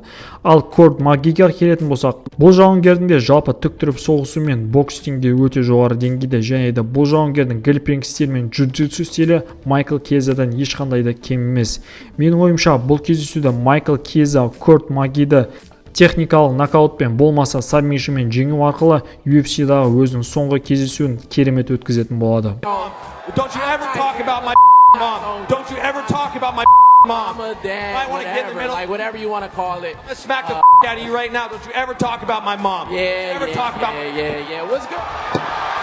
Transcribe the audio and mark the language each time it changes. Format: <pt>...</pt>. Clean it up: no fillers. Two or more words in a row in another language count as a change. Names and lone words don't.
<kk>Ал Корт Макгиге келетін болсақ, бұл жауынгердің де жалпы тік тұрып соғысу мен бокс стилінде өте жоғары деңгейде, және де бұл жауынгердің грэпплинг стилі мен джиу-джитсу стилі Майкл Кьезадан ешқандай да кем емес. Менің ойымша, бұл кездесуде Майкл Кьеза Корт Макгиді техникалық нокаутпен болмаса сабмишнмен жеңу арқылы UFC-дағы өзінің соңғы кездесуін керемет өткізетін болады.</kk> <en>Don't you ever talk about my mom. Don't you ever talk about my mom. Dad, I want to get in the middle. like whatever you want to call it. I'm going to smack the out of you right now. Don't you ever talk about my mom. Yeah, Ever talk about yeah. What's good?</en>